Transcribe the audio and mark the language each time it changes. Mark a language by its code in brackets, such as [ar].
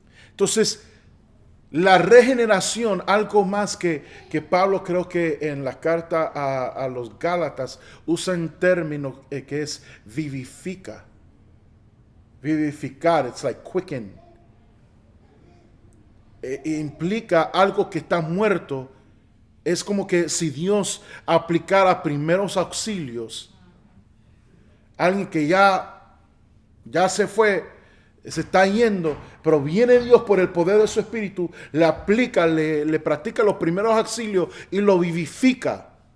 [es] Entonces, la regeneración, algo más que Pablo creo que en la carta a los Gálatas usa un término que es vivifica. [en] Vivificar, it's like quicken. [es] Implica algo que está muerto. Es como que si Dios aplicara primeros auxilios, alguien que ya se fue, se está yendo, pero viene Dios por el poder de su Espíritu, le aplica, le practica los primeros auxilios y lo vivifica.